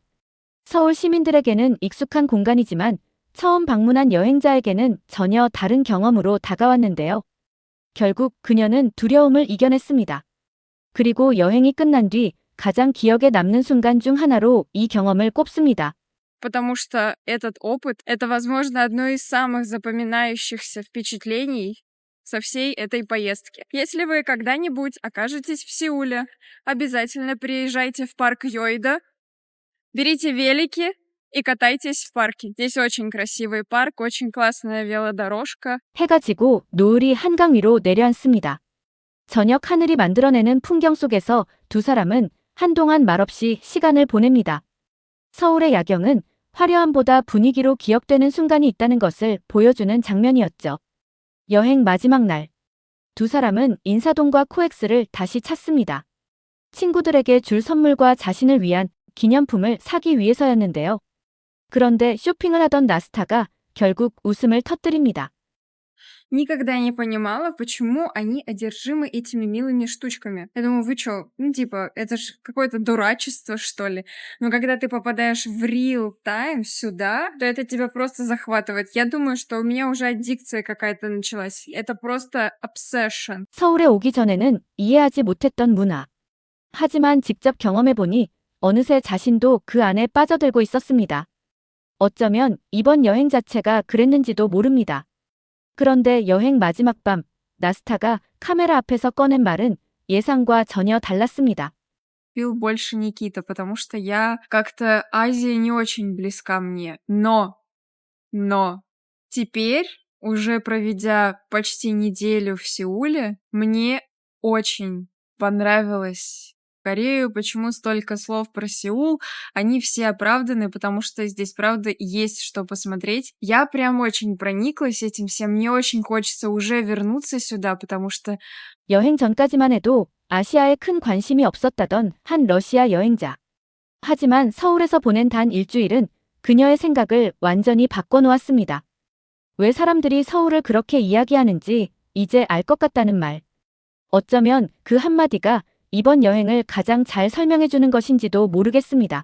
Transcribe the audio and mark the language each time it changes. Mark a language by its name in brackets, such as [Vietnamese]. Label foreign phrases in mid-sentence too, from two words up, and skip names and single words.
[Korean] 서울 시민들에게는 익숙한 공간이지만 처음 방문한 여행자에게는 전혀 다른 경험으로 다가왔는데요. 결국 그녀는 두려움을 이겨냈습니다. 그리고 여행이 끝난 뒤 가장 기억에 남는 순간 중 하나로 이 경험을 꼽습니다. [Russian] Потому что этот опыт — это, возможно, одно из самых запоминающихся впечатлений со всей этой поездки. Если вы когда-нибудь окажетесь в Сеуле, обязательно приезжайте в парк Йоида, берите велики и катайтесь в парке. Здесь очень красивый парк, очень классная велодорожка. [Korean] 해가 지고 노을이 한강 위로 내려앉습니다. 저녁 하늘이 만들어내는 풍경 속에서 두 사람은 한동안 말없이 시간을 보냅니다. 서울의 야경은 화려함보다 분위기로 기억되는 순간이 있다는 것을 보여주는 장면이었죠. 여행 마지막 날, 두 사람은 인사동과 코엑스를 다시 찾습니다. 친구들에게 줄 선물과 자신을 위한 기념품을 사기 위해서였는데요. 그런데 쇼핑을 하던 나스타가 결국 웃음을 터뜨립니다. [Russian] Никогда не понимала, почему они одержимы этими милыми штучками. Я думаю, вы чё? Ну, типа, это ж какое-то дурачество, что ли? Но когда ты попадаешь в [English] real time [Russian] сюда, то это тебя просто захватывает. Я думаю, что у меня уже аддикция какая-то началась. Это просто obsession. [Korean] 서울에 오기 전에는 이해하지 못했던 문화. 하지만 직접 경험해보니 어느새 자신도 그 안에 빠져들고 있었습니다. 어쩌면 이번 여행 자체가 그랬는지도 모릅니다. 그런데 여행 마지막 밤, 나스타가 카메라 앞에서 꺼낸 말은 예상과 전혀 달랐습니다. [Russian] Пил больше Никита, потому что я как-то Азия не очень близка мне. Но теперь, уже проведя почти неделю в Сеуле, мне очень понравилось Корею. Почему столько слов про Сеул? Они все оправданы, потому что здесь, правда, есть что посмотреть. Я прям очень прониклась этим всем. Мне очень хочется уже вернуться сюда, потому что [Korean] 여행 전까지만 해도 아시아에 큰 관심이 없었다던 한 러시아 여행자. 하지만 서울에서 보낸 단 일주일은 그녀의 생각을 완전히 바꿔놓았습니다. 왜 사람들이 서울을 그렇게 이야기하는지 이제 알 것 같다는 말. 어쩌면 그 한마디가 이번 여행을 가장 잘 설명해주는 것인지도 모르겠습니다.